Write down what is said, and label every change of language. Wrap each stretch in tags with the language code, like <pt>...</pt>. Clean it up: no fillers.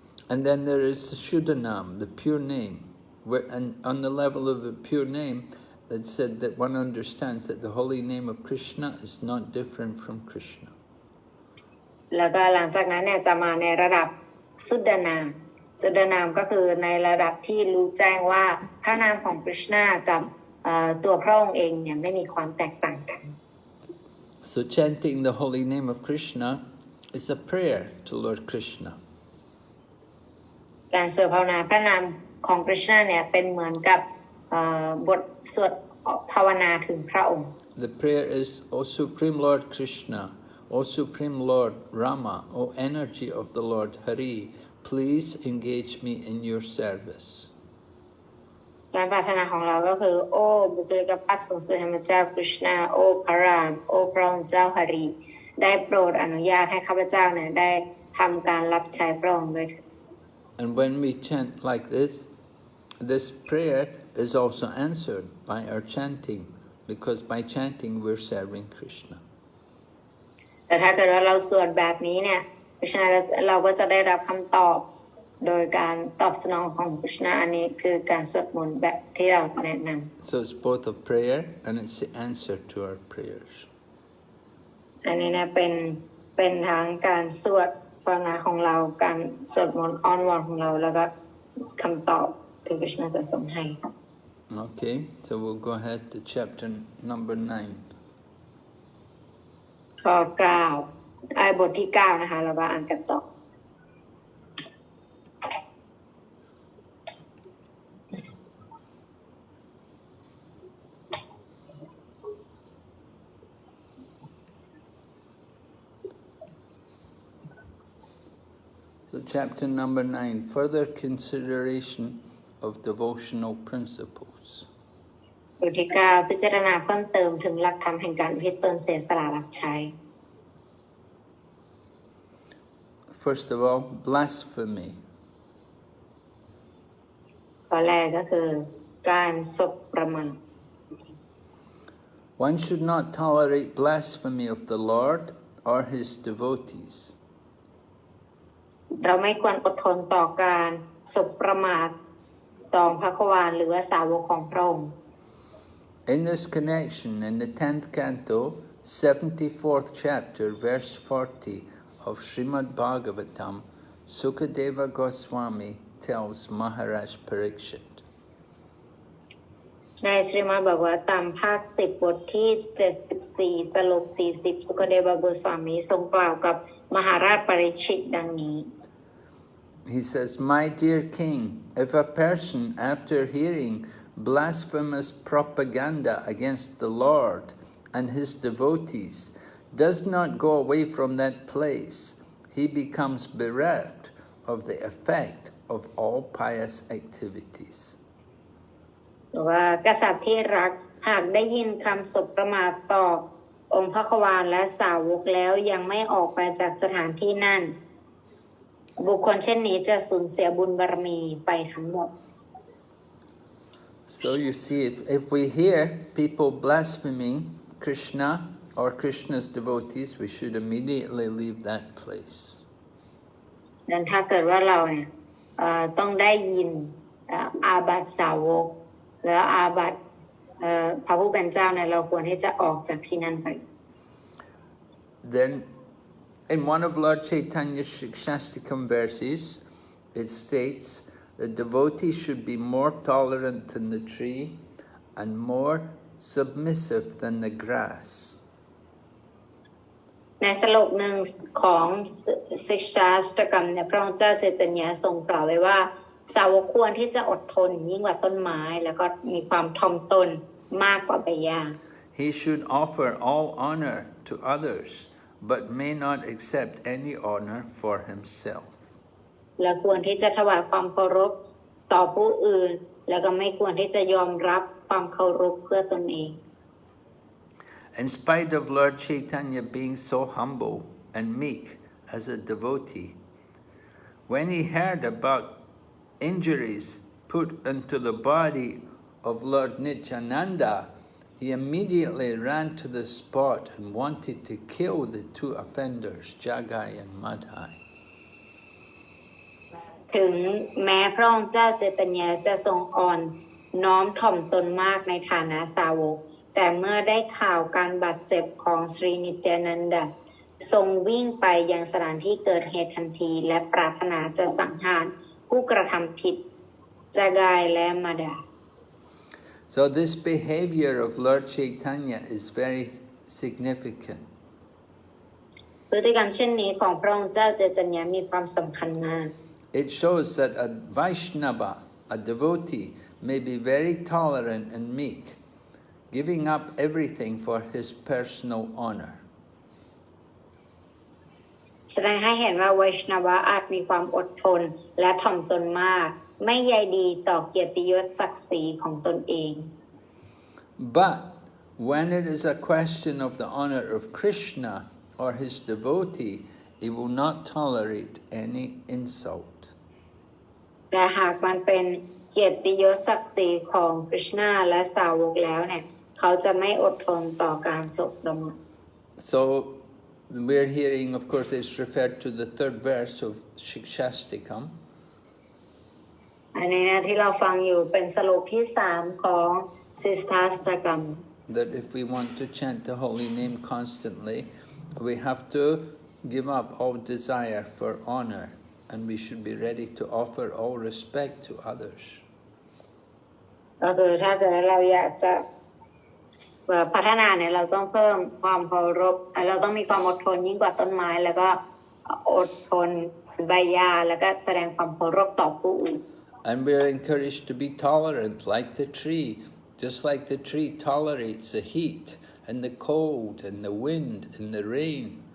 <en>And then there is the Shuddhanam, the pure name. And on the level of the pure name, it said that one understands that the holy name of Krishna is not different from Krishna.</en> <th>แล้วก็หลังจากนั้นเนี่ยจะมาในระดับสุดนามสุดนามก็คือในระดับที่รู้แจ้งว่าพระนามของคริชนากับตัวพระองค์เองเนี่ยไม่มีความแตกต่างกัน</th> <en>So chanting the holy name of Krishna is a prayer to Lord Krishna.</en> <th>การสวดภาวนาพระนามของคริชนาเนี่ยเป็นเหมือนกับบทสวดภาวนาถึงพระองค์</th> <en>The prayer is, O Supreme Lord Krishna, O Supreme Lord Rama, O energy of the Lord Hari, please engage me in your service.</en> <th>การปรารถนาของเราก็คือโอ้บุคลิกภาพสูงสุดแห่งพระเจ้าคริชนาโอ้พระรามโอ้พระองค์เจ้าหรีได้โปรดอนุญาตให้ข้าพเจ้าเนี่ยได้ทำการรับใช้พระองค์ด้วย</th> <en>And when we chant like this, this prayer is also answered by our chanting, because by chanting we're serving Krishna.</en> <th>แต่ถ้าเกิดว่าเราสวดแบบนี้เนี่ยคริชนาเราก็จะได้รับคำตอบโดยการตอบสนองของคริชนาอันนี้คือการสวดมนต์แบบที่เราแนะนำ</th> <en>So it's both a prayer and it's the answer to our prayers.</en> <th>อันนี้นะเป็นทั้งการสวดภาวนาของเราการสวดมนต์อ้อนวอนของเราแล้วก็คำตอบที่คริชนาจะส่งให้</th> <en>Okay, so we'll go ahead to chapter number 9.</en> <th>ข้อ9บทที่9นะคะเราก็อ่านกันต่อ</th> <en>So chapter number 9, further consideration of devotional principles.</en> <th>บทที่9พิจารณาเพิ่มเติมถึงหลักธรรมแห่งการอุทิศตนเสียสละรับใช้</th> <en>First of all, blasphemy.</en> <th>ข้อแรกก็คือการสบประมาท</th> <en>One should not tolerate blasphemy of the Lord or his devotees.</en> <th>เราไม่ควรอดทนต่อการสบประมาทต่อพระควานหรือว่าสาวกของพระองค์</th> <en>In this connection, in the 10th canto, 74th chapter, verse 40 of Srimad Bhagavatam, Sukadeva Goswami tells Maharaj Parikshit.</en> <th>ในสริมาบอกว่าตามภาค10บทที่74สโลก40สุคเดวโกสวามีทรงกล่าวกับมหาราชปริชิตดังนี้</th> <en>He says, My dear king, if a person after hearing blasphemous propaganda against the Lord and his devotees does not go away from that place, he becomes bereft of the effect of all pious activities.</en> <th>ว่ากษัตริย์ที่รักหากได้ยินคำสบประมาทต่อองค์พระควานและสาวกแล้วยังไม่ออกไปจากสถานที่นั่นบุคคลเช่นนี้จะสูญเสียบุญบารมีไปทั้งหมด</th> <en>So you see, if we hear people blaspheming Krishna or Krishna's devotees, we should immediately leave that place.</en> <th>ดังถ้าเกิดว่าเราเนี่ยต้องได้ยินอาบัติสาวกหรืออาบัติพระผู้เป็นเจ้าเนี่ยเราควรที่จะออกจากที่นั่นไป</th> <en>Then, in one of Lord Chaitanya's Shikshastikam verses, it states that devotees should be more tolerant than the tree and more submissive than the grass.</en> <th>ในสโลกหนึ่งของศิกษาสตกรรมเนี่ยพระองค์เจ้าเจตญาทรงกล่าวไว้ว่าสาวกควรที่จะอดทนยิ่งกว่าต้นไม้แล้วก็มีความถ่อมตนมากกว่าใบหญ้า</th> <en>He should offer all honor to others, but may not accept any honor for himself.</en> <th>และควรที่จะถวายความเคารพต่อผู้อื่นแล้วก็ไม่ควรที่จะยอมรับความเคารพเพื่อตนเอง</th> <en>In spite of Lord Chaitanya being so humble and meek as a devotee, when he heard about injuries put into the body of Lord Nityananda, he immediately ran to the spot and wanted to kill the two offenders, Jagai and Madhai.</en> <th>ถึงแม้พระองค์เจ้าเจตญาจะทรงอ่อนน้อมถ่อมตนมากในฐานะสาวกแต่เมื่อได้ข่าวการบาดเจ็บของสรีนิตยานันดาทรงวิ่งไปยังสถานที่เกิดเหตุทันทีและปรารถนาจะสังหารผู้กระทำผิดจากายและมาดา</th> <en>So this behavior of Lord Chaitanya is very significant.</en> <th>พฤติกรรมเช่นนี้ของพระองค์เจ้าเจตญามีความสำคัญมาก</th> <en>It shows that a Vaishnava, a devotee, may be very tolerant and meek, giving up everything for his personal honor.</en> <th>แสดงให้เห็นว่าไวชนวะอาจมีความอดทนและถ่อมตนมากไม่ใยดีต่อเกียรติยศศักดิ์ศรีของตนเอง</th> <en>But when it is a question of the honor of Krishna or his devotee, he will not tolerate any insult.</en> <th>แต่หากมันเป็นเกียรติยศศักดิ์ศรีของคริชนาและสาวกแล้วเนี่ยเขาจะไม่อดทนต่อการสบรม</th> <en>So we're hearing, of course, it's referred to the third verse of Shikshastikam.</en> <th>อันนี้นะที่เราฟังอยู่เป็นสโลกที่3ของสิสทาสตกรรม</th> <en>That if we want to chant the holy name constantly, we have to give up all desire for honor, and we should be ready to offer all respect to others.</en> <th>ก็คือถ้าเกิดเราอยากจะพัฒนาเนี่ยเราต้องเพิ่มความเคารพเราต้องมีความอดทนยิ่งกว่าต้นไม้แล้วก็อดทนใบหญ้าแล้วก็แสดงความเคารพต่อผู้อื่น</th> <en>And we are encouraged to be tolerant like the tree, just like the tree tolerates the heat and the cold and the wind and the rain.</en>